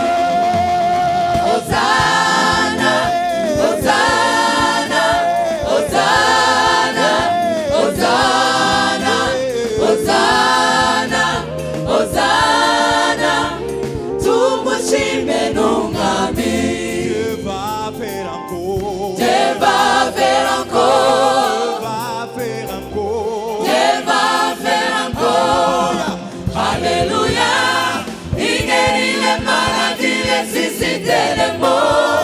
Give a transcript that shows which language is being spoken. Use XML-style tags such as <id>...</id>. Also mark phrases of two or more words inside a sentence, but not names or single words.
<rw>Hosanna, Hosanna, Hosanna, Hosanna, Hosanna, Hosanna, tumushime n'umwami.</rw> <fr>Dieu va faire encore, Dieu va faire encore. Alléluia. Il guérit les maladies, les susciter les morts.</fr>